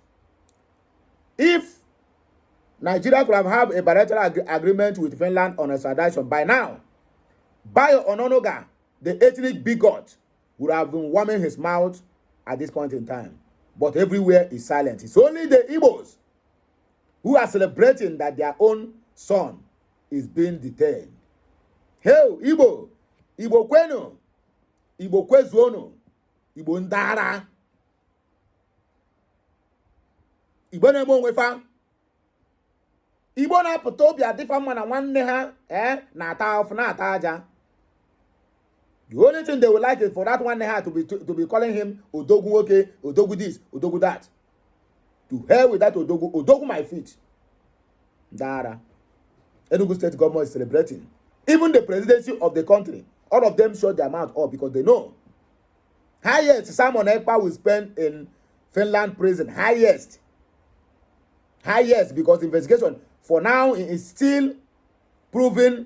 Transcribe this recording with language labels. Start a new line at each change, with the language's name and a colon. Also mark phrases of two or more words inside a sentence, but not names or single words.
English: If Nigeria could have a bilateral agreement with Finland on extradition by now, Bayo Ononoga, the ethnic bigot, would have been warming his mouth at this point in time. But everywhere is silent. It's only the Igbos who are celebrating that their own son is being detained.
Igbo: Hey, Igbo kwenu, Igbo kwezuonu, Igbo ndara, Igbo na-eme onwe fa. Igbo na-apụta obi adịfa mma na nwanne ha na-ata afụ na-ata aja.
English: The only thing they would like is for that one to be calling him Odogu okay, Odogu this, Odogu that. To hell with that Odogu. Odogu my feet. Dara. Enugu State government is celebrating. Even the presidency of the country, all of them shut their mouth up because they know. Highest Simon Ekpa will spend in Finland prison. Highest. Because the investigation for now is still proven.